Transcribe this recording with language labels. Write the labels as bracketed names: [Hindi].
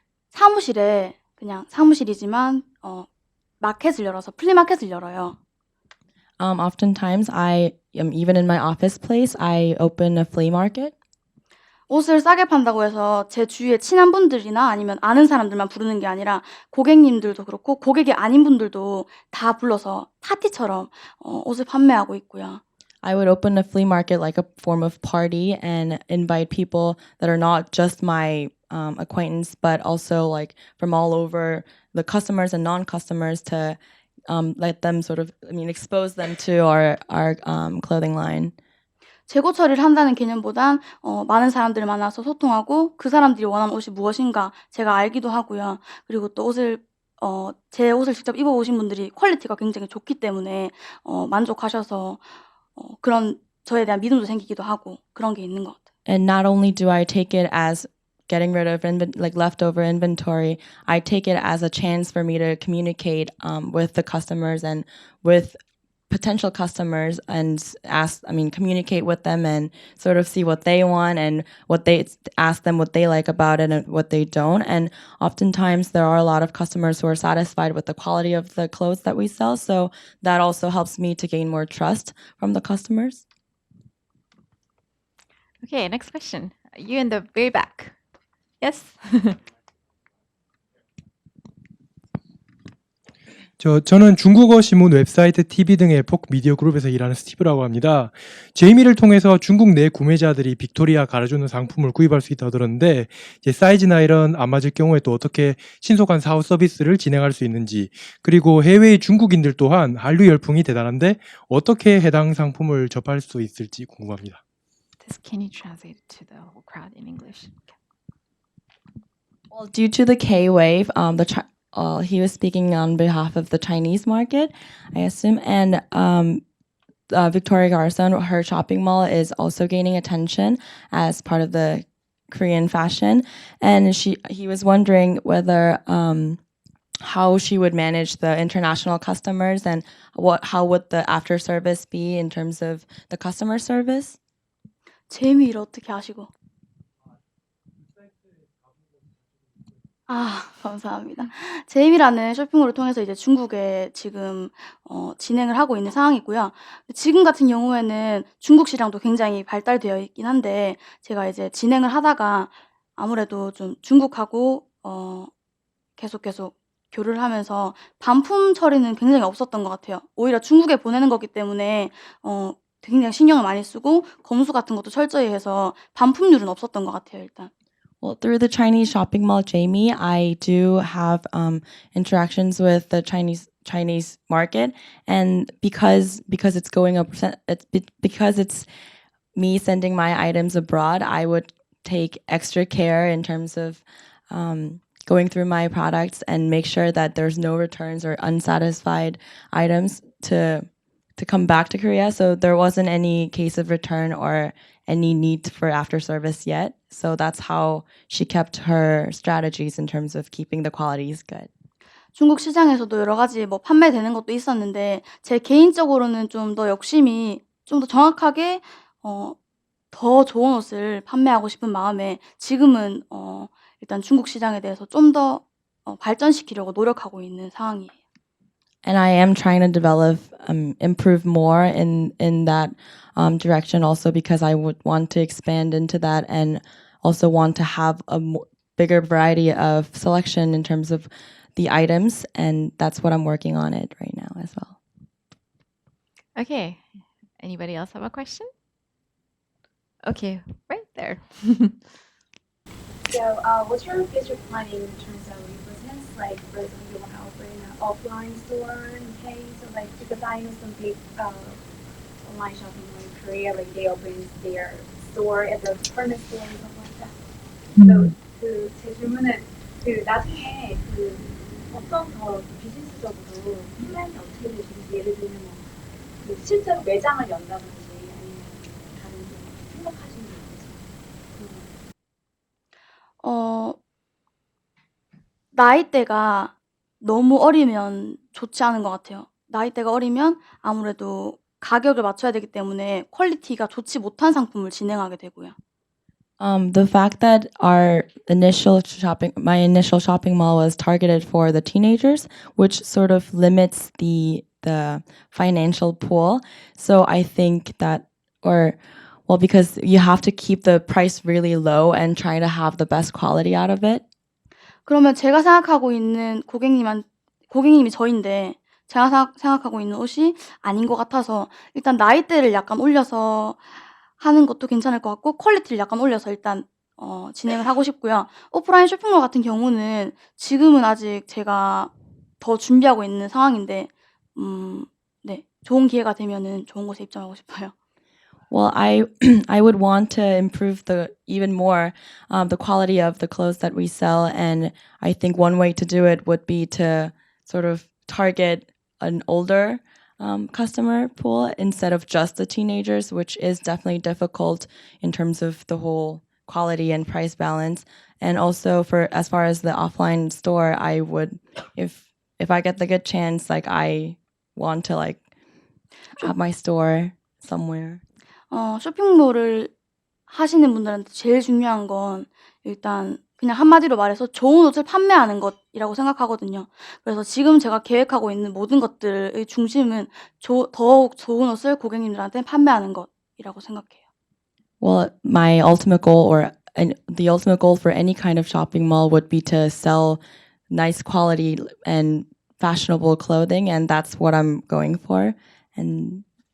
[Korean] 사무실에 그냥 사무실이지만 마켓을 열어서 플리마켓을 열어요. [English] Oftentimes, even in my office place, I open a flea market. [Korean] 옷을 싸게 판다고 해서 제 주위에 친한 분들이나 아니면 아는 사람들만 부르는 게 아니라 고객님들도 그렇고 고객이 아닌 분들도 다 불러서 파티처럼 옷을 판매하고 있고요. [English] I would open a flea market like a form of party and invite people that are not just my acquaintance, but also like from all over, the customers and non-customers, to let them expose them to our clothing line. [Korean] 재고 처리를 한다는 개념보단 많은 사람들 만나서 소통하고 그 사람들이 원하는 옷이 무엇인가 제가 알기도 하고요. 그리고 또 제 옷을 직접 입어보신 분들이 퀄리티가 굉장히 좋기 때문에 만족하셔서 그런 저에 대한 믿음도 생기기도 하고 그런 게 있는 것 같아요. [English] And not only do I take it as getting rid of leftover inventory, I take it as a chance for me to communicate with the customers and with potential customers and communicate with them and sort of see what they want and ask them what they like about it and what they don't. And oftentimes there are a lot of customers who are satisfied with the quality of the clothes that we sell. So that also helps me to gain more trust from the customers. Okay, next question. You in the very back. Yes. [Korean] 저는 중국어 신문 웹사이트, TV 등의 폭 미디어 그룹에서 일하는 스티브라고 합니다. 제이미를 통해서 중국 내 구매자들이 빅토리아 가려주는 상품을 구입할 수 있다고 들었는데 이제 사이즈나 이런 안 맞을 경우에 또 어떻게 신속한 사후 서비스를 진행할 수 있는지, 그리고 해외의 중국인들 또한 한류 열풍이 대단한데 어떻게 해당 상품을 접할 수 있을지 궁금합니다. [English] Can you translate it to the whole crowd in English? Well, due to the K wave, he was speaking on behalf of the Chinese market, I assume, and Victoria Garson, her shopping mall, is also gaining attention as part of the Korean fashion, and he was wondering whether how she would manage the international customers and how would the after service be in terms of the customer service. [Korean] 제이미를 어떻게 아시고? 아 감사합니다. 제임이라는 쇼핑몰을 통해서 이제 중국에 지금 진행을 하고 있는 상황이고요. 지금 같은 경우에는 중국 시장도 굉장히 발달되어 있긴 한데 제가 이제 진행을 하다가 아무래도 좀 중국하고 계속 교류를 하면서 반품 처리는 굉장히 없었던 것 같아요. 오히려 중국에 보내는 거기 때문에 굉장히 신경을 많이 쓰고 검수 같은 것도 철저히 해서 반품률은 없었던 것 같아요 일단. [English] Well, through the Chinese shopping mall, Jamie, I do have interactions with the Chinese market, and because it's going up, because it's me sending my items abroad, I would take extra care in terms of going through my products and make sure that there's no returns or unsatisfied items to come back to Korea. So there wasn't any case of return or any need for after service yet. So that's how she kept her strategies in terms of keeping the qualities good. [Korean] 중국 시장에서도 여러 가지 뭐 판매되는 것도 있었는데 제 개인적으로는 좀 더 욕심이 좀 더 정확하게 더 좋은 옷을 판매하고 싶은 마음에 지금은 일단 중국 시장에 대해서 좀 더 발전시키려고 노력하고 있는 상황이에요. [English] And I am trying to develop, improve more in that direction also because I would want to expand into that and also want to have a bigger variety of selection in terms of the items, and that's what I'm working on it right now as well. Okay. Anybody else have a question? Okay, right there. So, what's your future planning in terms of your business? Like, for example, you want to open an offline store in case, or like, because I know some big online shopping mall in Korea, like they open their store at the department store and stuff like that. [Korean] So, 제 질문은 나중에 어떤 더 비즈니스적으로 플랜이 어떻게 되시는지 예를 들면 실제로 매장을 연다든지 아니면 다른 생각하시는 게 있으세요? 나이대가 너무 어리면 좋지 않은 것 같아요. 나이대가 어리면 아무래도 가격을 맞춰야 되기 때문에 퀄리티가 좋지 못한 상품을 진행하게 되고요. [English] The fact that my initial shopping mall was targeted for the teenagers, which sort of limits the financial pool. So I think that, because you have to keep the price really low and try to have the best quality out of it. [Korean] 그러면 제가 생각하고 있는 고객님이 저인데 제가 생각하고 있는 옷이 아닌 것 같아서 일단 나이대를 약간 올려서 하는 것도 괜찮을 것 같고 퀄리티를 약간 올려서 일단 진행을 하고 싶고요. 오프라인 쇼핑몰 같은 경우는 지금은 아직 제가 더 준비하고 있는 상황인데 네, 좋은 기회가 되면은 좋은 곳에 입점하고 싶어요. [English] Well, I would want to improve even more the quality of the clothes that we sell, and I think one way to do it would be to sort of target an older customer pool instead of just the teenagers, which is definitely difficult in terms of the whole quality and price balance. And also as far as the offline store, I would, if I get the good chance, like I want to like have my store somewhere. [Korean] 쇼핑몰을 하시는 분들한테 제일 중요한 건 일단 그냥 한마디로 말해서 좋은 옷을 판매하는 것이라고 생각하거든요. 그래서 지금 제가 계획하고 있는 모든 것들의 중심은 더욱 좋은 옷을 고객님들한테 판매하는 것이라고 생각해요. [English] Well, my ultimate goal the ultimate goal for any kind of shopping mall would be to sell nice quality and fashionable clothing, and that's what I'm going for. And